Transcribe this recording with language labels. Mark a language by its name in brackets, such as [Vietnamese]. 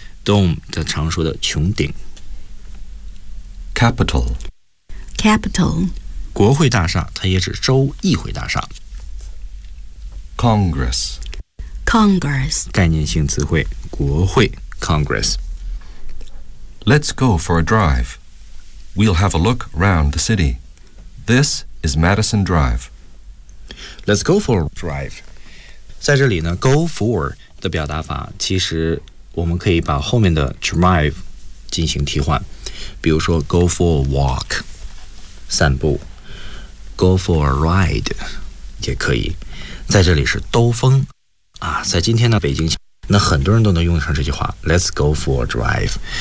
[Chinese] dome 的常说的穹顶。 [English] Capital. Capital. [Chinese] 国会大厦，它也指州议会大厦。 [English] Congress. Congress. [Chinese] 概念性词汇，国会 ，Congress. [English] Let's go for a drive. We'll have a look around the city. This is Madison Drive. Let's go for a drive. [Chinese] 在这里呢 ，go for 的表达法，其实我们可以把后面的 drive 进行替换。比如说 [English] go for a walk [Chinese] 散步 [English] go for a ride [Chinese] 也可以在这里是兜风啊，在今天的北京那很多人都能用上这句话 [English] let's go for a drive